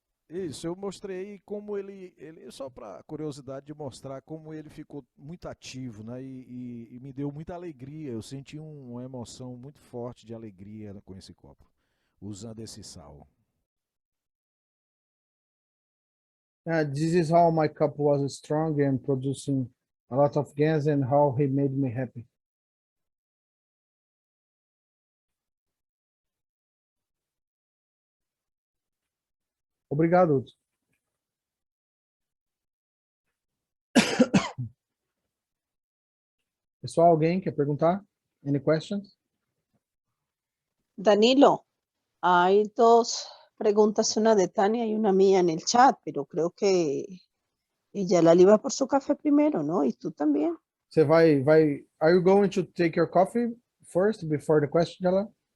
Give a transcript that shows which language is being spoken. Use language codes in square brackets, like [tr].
[pt] Isso, eu mostrei como ele só para curiosidade de mostrar como ele ficou muito ativo, né? E me deu muita alegria. Eu senti uma emoção muito forte de alegria com esse copo, usando esse sal. [en] This is how my cup was strong and producing a lot of gas and how he made me happy. [pt] Obrigado. Pessoal, alguém quer perguntar? [en] Any questions? [es] Danilo, hay dos preguntas, una de Tania y una mía en el chat, pero creo que Jalal iba por su café primero, ¿no? Y tú también. [en] Você are you going to take your coffee first before the question, Jalal?